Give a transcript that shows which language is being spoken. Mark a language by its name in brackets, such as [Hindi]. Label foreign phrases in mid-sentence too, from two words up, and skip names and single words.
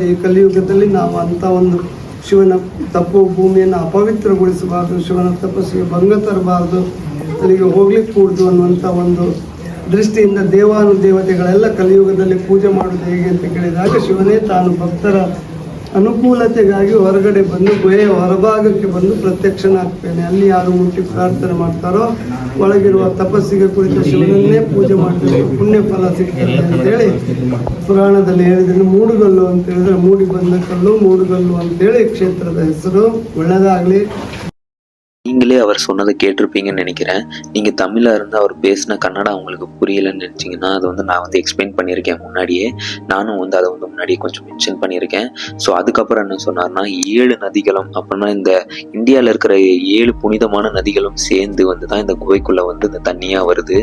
[Kannada] ಈ ಕಲಿಯುಗದಲ್ಲಿ ನಾವು ಅಂಥ ಒಂದು ಶಿವನ ತಪ್ಪು ಭೂಮಿಯನ್ನು ಅಪವಿತ್ರಗೊಳಿಸಬಾರ್ದು, ಶಿವನ ತಪಸ್ಸಿಗೆ ಭಂಗ ತರಬಾರ್ದು, ಅಲ್ಲಿಗೆ ಹೋಗ್ಲಿಕ್ಕೆ ಕೂಡ್ದು ಅನ್ನುವಂಥ ಒಂದು ದೃಷ್ಟಿಯಿಂದ ದೇವಾನುದೇವತೆಗಳೆಲ್ಲ ಕಲಿಯುಗದಲ್ಲಿ ಪೂಜೆ ಮಾಡೋದು ಹೇಗೆ ಅಂತ ಕೇಳಿದಾಗ ಶಿವನೇ ತಾನು ಭಕ್ತರ ಅನುಕೂಲತೆಗಾಗಿ ಹೊರಗಡೆ ಬಂದು ಗುಹೆಯ ಹೊರಭಾಗಕ್ಕೆ ಬಂದು ಪ್ರತ್ಯಕ್ಷನಾಗ್ತೇನೆ. ಅಲ್ಲಿ ಯಾರು ಮುಟ್ಟಿ ಪ್ರಾರ್ಥನೆ ಮಾಡ್ತಾರೋ ಒಳಗಿರುವ ತಪಸ್ಸಿಗೆ ಕುಳಿತ ಶಿವನನ್ನೇ ಪೂಜೆ ಮಾಡಿದ್ರೆ ಪುಣ್ಯ ಫಲ ಸಿಗ್ತದೆ ಅಂತೇಳಿ ಪುರಾಣದಲ್ಲಿ ಹೇಳಿದ್ರೆ. ಮೂಡುಗಲ್ಲು ಅಂತ ಹೇಳಿದ್ರೆ ಮೂಡಿ ಬಂದ ಕಲ್ಲು, ಮೂಡುಗಲ್ಲು ಅಂತೇಳಿ ಕ್ಷೇತ್ರದ ಹೆಸರು. ಒಳ್ಳೆಯದಾಗಲಿ. [Tamil] நீங்களே அவர் சொன்னதை கேட்டிருப்பீங்கன்னு நினைக்கிறேன். நீங்கள் தமிழாக இருந்து அவர் பேசின கன்னடா உங்களுக்கு புரியலைன்னு நினச்சிங்கன்னா அது வந்து நான் வந்து எக்ஸ்பிளைன் பண்ணியிருக்கேன் முன்னாடியே. நானும் வந்து அதை வந்து முன்னாடியே கொஞ்சம் மென்ஷன் பண்ணியிருக்கேன். ஸோ அதுக்கப்புறம் என்ன சொன்னார்னா, 7 நதிகளும் அப்படின்னா இந்த இந்தியாவில் இருக்கிற 7 புனிதமான நதிகளும் சேர்ந்து வந்து தான் இந்த குகைக்குள்ளே வந்து இந்த தண்ணியாக வருது.